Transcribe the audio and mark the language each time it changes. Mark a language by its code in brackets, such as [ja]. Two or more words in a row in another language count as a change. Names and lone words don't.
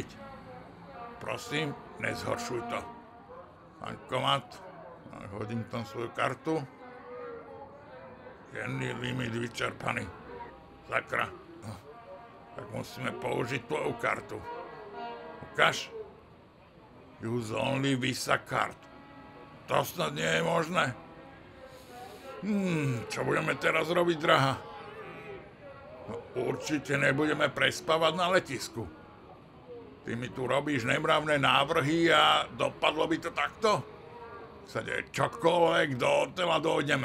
[sk] Prosím, nezhoršuj to. Bankomat. Hodím tam svoju kartu. Denný limit vyčerpaný. Sakra. Tak musíme použiť tvoju kartu. Ukáž. [en] Use only Visa card. [sk] To snad nie je možné. Čo budeme teraz robiť, drahá? No, určite nebudeme prespávať na letisku. Ty mi tu robíš nemravné návrhy a dopadlo by to takto? Sa deje čokoľvek, do hotela dojdeme.